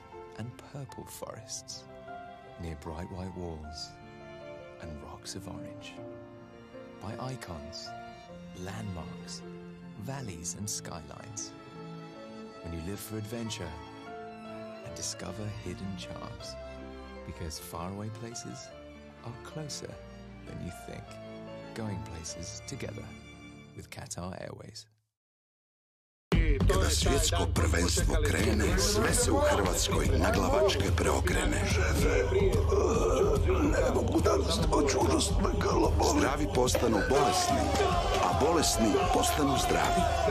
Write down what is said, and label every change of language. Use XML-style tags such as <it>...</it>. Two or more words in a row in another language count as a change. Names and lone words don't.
<en>and purple forests, near bright white walls and rocks of orange, by icons, landmarks, valleys and skylines. When you live for adventure and discover hidden charms, because faraway places are closer than you think. Going places together with Qatar Airways.</en> <hr>Kada svjetsko prvenstvo krene, sve se u Hrvatskoj naglavačke preokrene. Ne mogu danas doći, užasno me grlo boli. Zdravi postanu bolesni, a bolesni postanu zdravi.</hr>